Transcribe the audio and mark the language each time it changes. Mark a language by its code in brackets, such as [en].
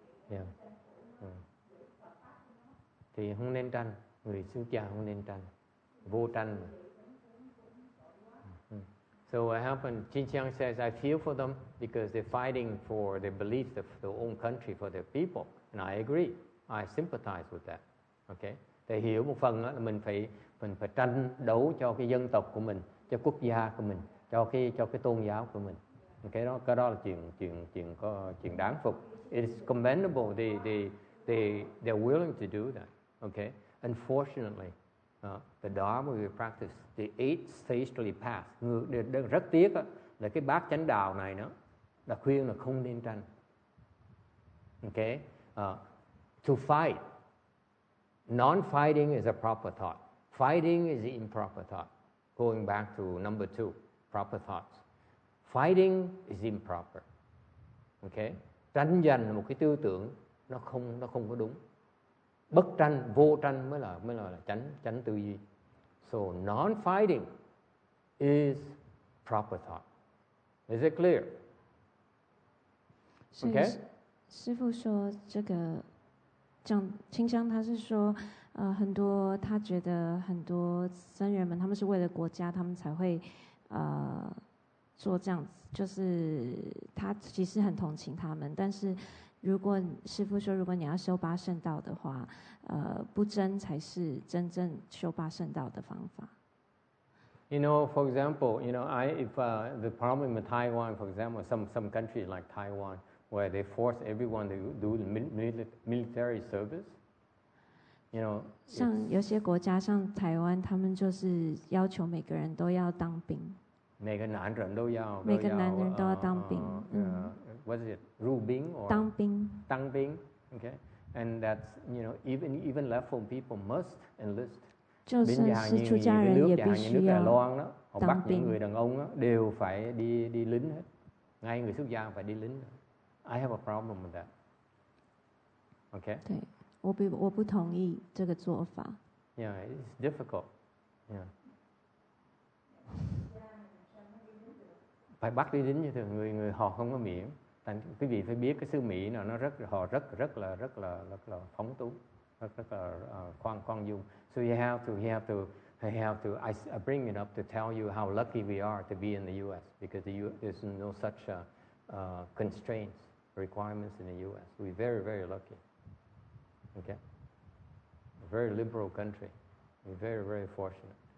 [en] Yeah. [vi] Thì không nên tranh, người xuất gia không nên tranh, vô tranh. [en] So what happened? Jin Chiang says, I feel for them because they're fighting for their beliefs of their own country, for their people, and I agree. I sympathize with that. Okay. [vi] Để hiểu một phần là mình phải tranh đấu cho cái dân tộc của mình, cho quốc gia của mình, cho cái tôn giáo của mình. Cái đó là chuyện đáng phục. [en] It is commendable. They're willing to do that. Okay. Unfortunately, the Dharma we practice, the 8 sagely paths. [vi] Rất tiếc là cái bát chánh đạo này nó đã khuyên là không nên tranh. [en] Okay. To fight. Non-fighting is a proper thought. Fighting is the improper thought. Going back to number 2, proper thoughts. Fighting is improper. Okay? [vi] Tranh giành là một cái tư tưởng nó không có đúng. Bất tranh, vô tranh mới là tránh tư duy. [en] So non-fighting is proper thought. Is it clear? Okay? [zh] 师父说这个清香他是说，很多他觉得很多僧人们他们是为了国家，他们才会做这样子，就是他其实很同情他们，但是如果师父说，如果你要修八圣道的话，不争才是真正修八圣道的方法。 [en] You know, for example, if the problem in Taiwan, for example, some countries like Taiwan, where they force everyone to do military service, [zh] 像有些国家，像台湾，他们就是要求每个人都要当兵。每个男人都要当兵。 [en] What is it? 入兵 or [zh] 当兵。 [en] 当兵 Okay, and that's even leftful people must enlist. [zh] 就算是出家人也必须要 [vi] họ bắt những người đàn ông đó, đều phải đi lính hết. Ngay người xuất gia phải đi lính. [en] I have a problem with that. Okay. [zh] 对，我不同意这个做法。 [en] Yeah, it's difficult. Yeah. [vi] Phải bắt đi lính như thường, người họ không có miễn. Quý vị phải biết cái xứ Mỹ nào nó họ rất là phóng túng, rất là khoan dung. [en] So you have to. I bring it up to tell you how lucky we are to be in the U.S. because there's no such constraints, requirements in the U.S. We're very, very lucky. Okay, a very liberal country. We're very, very fortunate.